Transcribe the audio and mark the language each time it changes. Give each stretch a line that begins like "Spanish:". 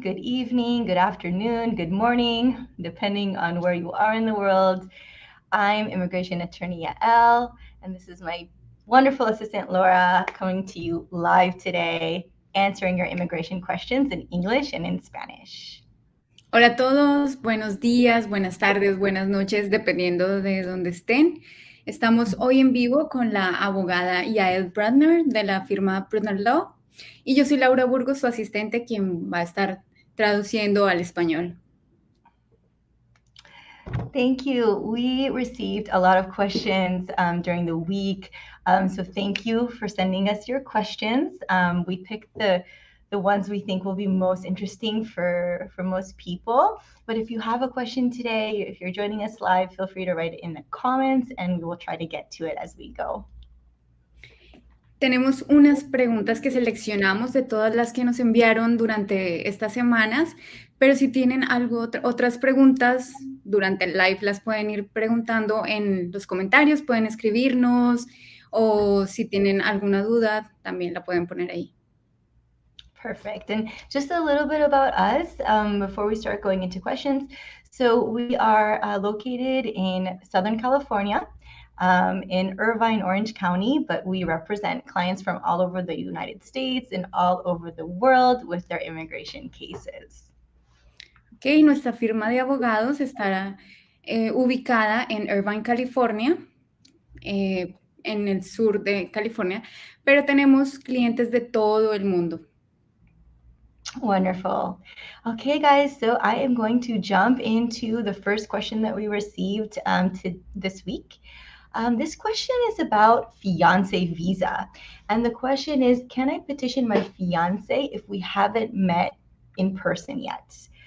English: Good evening, good afternoon, good morning, depending on where you are in the world. I'm immigration attorney Yael, and this is my wonderful assistant Laura coming to you live today, answering your immigration questions in English and in Spanish.
Spanish: Hola a todos, buenos días, buenas tardes, buenas noches, dependiendo de dónde estén. Estamos hoy en vivo con la abogada Yael Brudner de la firma Brudner Law y yo soy Laura Burgos, su asistente, quien va a estar traduciendo al español.
English: Thank you. We received a lot of questions during the week. So thank you for sending us your questions. We picked the ones we think will be most interesting for most people. But if you have a question today, if you're joining us live, feel free to write it in the comments and we will try to get to it as we go.
Spanish: Tenemos unas preguntas que seleccionamos de todas las que nos enviaron durante estas semanas, pero si tienen otras preguntas durante el live, las pueden ir preguntando en los comentarios, pueden escribirnos o si tienen alguna duda, también la pueden poner ahí.
English: Perfect. And just a little bit about us before we start going into questions. So we are located in Southern California, in Irvine, Orange County, but we represent clients from all over the United States and all over the world with their immigration cases.
Spanish: Ok, nuestra firma de abogados estará ubicada en Irvine, California, en el sur de California, pero tenemos clientes de todo el mundo.
English: Wonderful. Okay, guys, so I am going to jump into the first question that we received this week. This question is about fiance visa. And the question is, can I petition my fiance if we haven't met in person yet?